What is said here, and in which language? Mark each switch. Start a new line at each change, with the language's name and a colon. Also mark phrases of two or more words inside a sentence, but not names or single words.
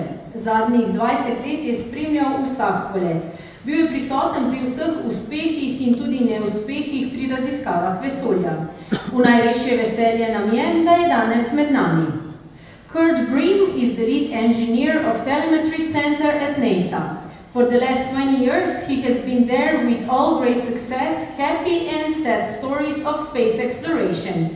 Slovenian: Zadnjih 20 let je spremljal vsak polet. Bil je prisoten pri vseh uspehih in tudi neuspehih pri raziskavah vesolja. V največje veselje nam je, da je danes med nami.
English: Kurt Brim is the lead engineer of Telemetry Center at NASA. For the last 20 years, he has been there with all great success, happy and sad stories of space exploration.